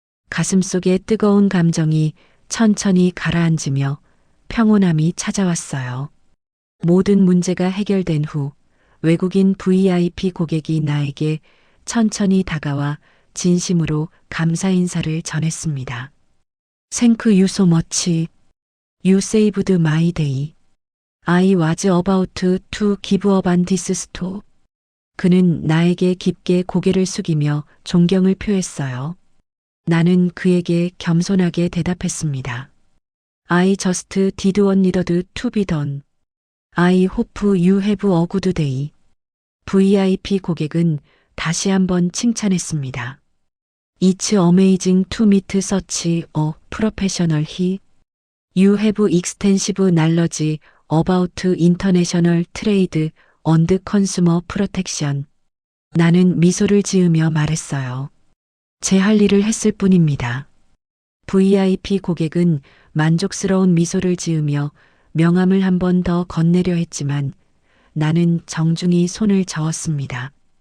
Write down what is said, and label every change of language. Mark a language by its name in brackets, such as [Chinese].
[Korean] 가슴속에 뜨거운 감정이 천천히 가라앉으며 평온함이 찾아왔어요. 모든 문제가 해결된 후 외국인 VIP 고객이 나에게 천천히 다가와 진심으로 감사 인사를 전했습니다. [English] Thank you so much. You saved my day. I was about to give up on this store. [Korean] 그는 나에게 깊게 고개를 숙이며 존경을 표했어요. 나는 그에게 겸손하게 대답했습니다. [English] I just did what needed to be done. I hope you have a good day. [Korean] VIP 고객은 다시 한번 칭찬했습니다. [English] It's amazing to meet such a professional here. You have extensive knowledge about international trade and consumer protection. [Korean] 나는 미소를 지으며 말했어요. 제 할 일을 했을 뿐입니다. VIP 고객은 만족스러운 미소를 지으며 명함을 한 번 더 건네려 했지만 나는 정중히 손을 저었습니다.